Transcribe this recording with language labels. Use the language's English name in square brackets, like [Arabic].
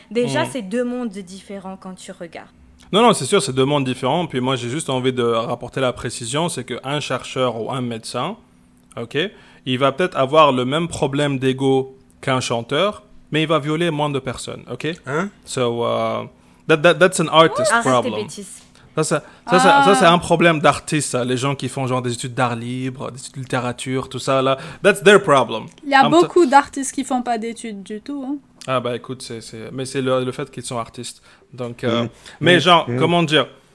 [French] Déjà, c'est 2 mondes différents quand tu regardes. Non, c'est sûr, c'est 2 mondes différents. Puis moi, j'ai juste envie de rapporter la précision. C'est qu'un chercheur ou un médecin, ok, il va peut-être avoir le même problème d'ego qu'un chanteur, mais il va violer moins de personnes, ok? Hein? [English] So, that's an artist problem. [French] Arrête tes bêtises. Ça, c'est un problème d'artiste, ça. Les gens qui font genre des études d'art libre, des études de littérature, tout ça, là. [English] That's their problem. [French] Il y a beaucoup d'artistes qui font pas d'études du tout, hein. Ah bah écoute, mais c'est le fait qu'ils sont artistes. Donc, mais genre, comment dire?